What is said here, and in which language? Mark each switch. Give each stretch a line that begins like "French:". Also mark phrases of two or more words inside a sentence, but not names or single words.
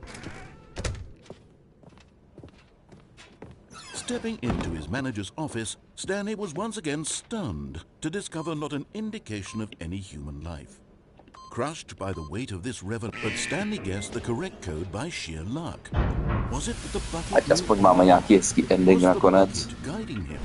English: Stepping into his manager's office, Stanley was once again stunned to discover not an indication of any human life. Crushed by the weight of this revel, but Stanley guessed the correct code by sheer luck. Was it that the bucket
Czech: Ať aspoň máme nějaký hezký ending nakonec.
English: guiding him?